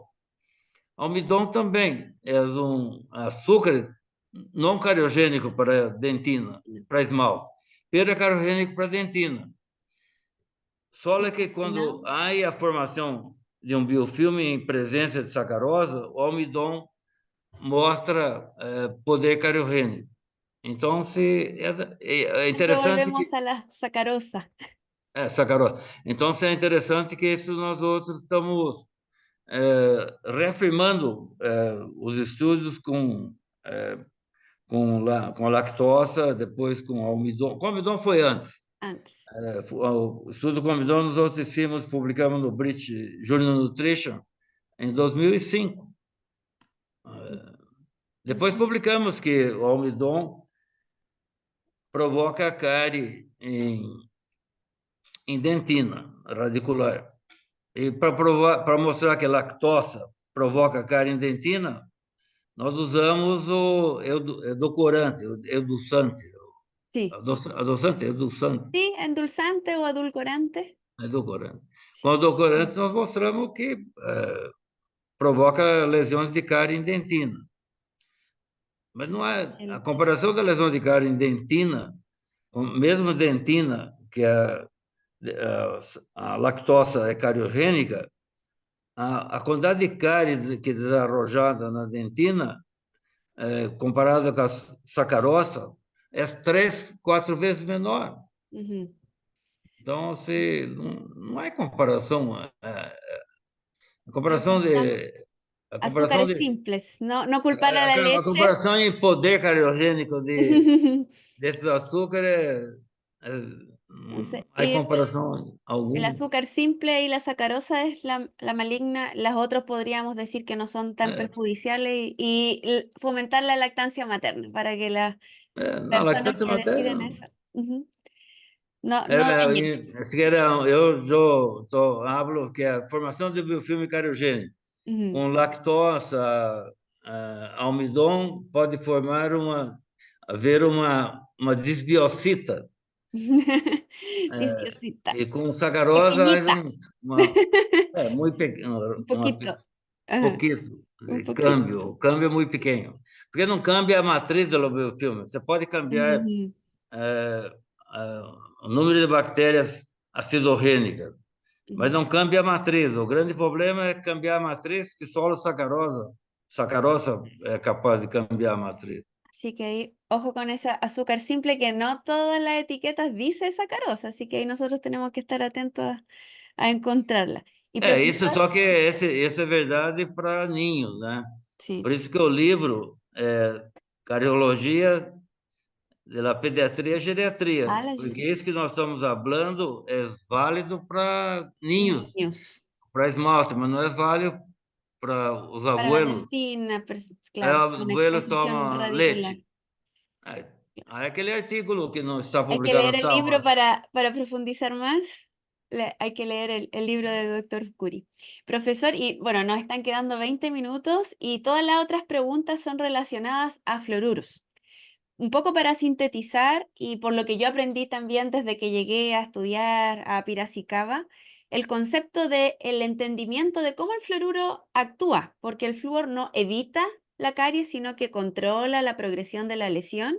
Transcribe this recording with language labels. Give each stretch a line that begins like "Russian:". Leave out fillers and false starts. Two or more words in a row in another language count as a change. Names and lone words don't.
Portuguese: Almidom também é um açúcar não cariogênico para dentina, para esmalte, pero é cariogênico para dentina. Só é que quando relacionado. há a formação de um biofilme em presença de sacarosa, o almidom mostra poder cariogênico. Então, é Siempre interessante que
Spanish: volvemos a la sacarosa. sacarosa.
Portuguese: Então, é interessante que isso nós outros estamos reafirmando os estudos com lactosa, depois com almidom. Com almidom foi antes. Antes. O estudo com almidom nós outros hicimos, publicamos no British Journal Nutrition em 2005. Depois Entonces, publicamos que o almidom provoca cárie em dentina radicular. E para mostrar que a lactosa provoca cárie em dentina, nós usamos o edulcorante, edulçante, sí. edulçante,
Spanish: Sí, endulzante o edulcorante.
Portuguese: edulcorante. Com Sí. edulcorante, nós mostramos que provoca lesões de cárie em dentina. Mas não é a El- comparação da lesão de cárie em dentina, mesmo dentina, que a lactosa é cariogênica, a quantidade de cárie que é desarrojada na dentina, comparada com a sacarosa, é 3, 4 vezes menor. Ujú. Então, não é comparação. A comparação Importante. de, a comparação Azúcares de,
Spanish: simples, no, no culpar a la
Portuguese: a
Spanish: leche.
Portuguese: comparação em poder cariogênico desses açúcares Entonces, não há comparação el alguma.
Spanish: azúcar simple y la sacarosa es la maligna, las otras podríamos decir que no son tan
Portuguese: É,
Spanish: perjudiciales fomentar la lactancia materna para que las
Portuguese: na
Spanish: personas
Portuguese: lactancia
Spanish: que deciden materna. eso, ujú, no dañen.
Portuguese: Eu hablo que a formação do biofilme cariogênico Ujú. com lactosa, almidom, pode haver uma disbiocita. Viciosita, E com sacarosa,
Spanish: pequeñita,
Portuguese: muito
Spanish: un
Portuguese: pequeno,
Spanish: poquito, ajá,
Portuguese: pouquinho
Spanish: un
Portuguese: de
Spanish: poquito.
Portuguese: câmbio. O câmbio é muito pequeno. Porque não cambia a matriz do biofilme. Você pode cambiar Ujú, eh, eh, o número de bactérias acidogênicas, mas ujú. não cambia a matriz. O grande problema é cambiar a matriz, que só a sacarosa é capaz de cambiar a matriz.
Spanish: Así que ahí, ojo con esa azúcar simple que no todas las etiquetas dice sacarosa, así que ahí nosotros tenemos que estar atentos a encontrarla. Y
Portuguese: Isso
Spanish: profesor,
Portuguese: só que esse é verdade para ninhos, né?
Spanish: sí.
Portuguese: Por isso que o livro é Cardiologia de la Pediatria e Geriatria,
Spanish: Ah, la
Portuguese: porque
Spanish: geriatría.
Portuguese: isso que nós estamos falando é válido para ninhos,
Spanish: Niños.
Portuguese: para esmalte, mas não é válido para os
Spanish: Para la abuelos.
Portuguese: dentina, Aí
Spanish: claro,
Portuguese: os con abuelos
Spanish: exposición
Portuguese: tomam
Spanish: radicular.
Portuguese: leite. Aí aquele artigo que não está
Spanish: Hay que
Portuguese: publicado
Spanish: leer
Portuguese: na
Spanish: el libro
Portuguese: Science.
Spanish: para profundizar más. Hay que leer el libro de doctor Curie. Profesor, y bueno, nos están quedando 20 minutos y todas las otras preguntas son relacionadas a fluoruros. Un poco para sintetizar, y por lo que yo aprendí también desde que llegué a estudiar a Piracicaba, el concepto de el entendimiento de cómo el fluoruro actúa, porque el flúor no evita la caries, sino que controla la progresión de la lesión.